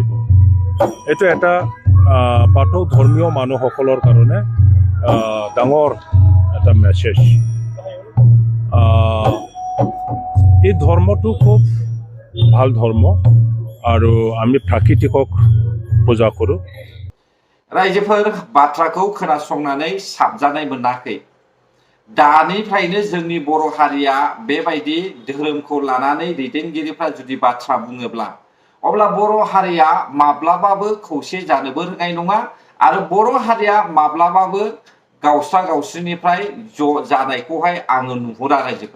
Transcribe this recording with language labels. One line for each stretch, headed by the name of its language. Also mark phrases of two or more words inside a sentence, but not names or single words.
Assamese: এইটো এটা বাথৌ ধৰ্মীয় মানুহসকলৰ কাৰণে ডাঙৰ এটা মেছেজ। এই ধৰ্মটো খুব ভাল ধৰ্ম আৰু আমি প্ৰাকৃতিকক পূজা কৰোঁ।
Bodo: रायजोफोर बाथ्राखौ खोनासंनानै साबजानाय मोनाखै। दानिफ्रायनो जोंनि बर' हारिया बेबायदि धोरोमखौ लानानै दैदेनगिरिफ्रा जुदि बाथ्रा बुङोब्ला अब्ला बर' हारिया माब्लाबाबो खौसे जानोबो रोंनाय नङा आरो बर' हारिया माब्लाबाबो गावस्रा गावस्रिनिफ्राय ज' जानायखौहाय आङो नुहुरा रायजोफोर।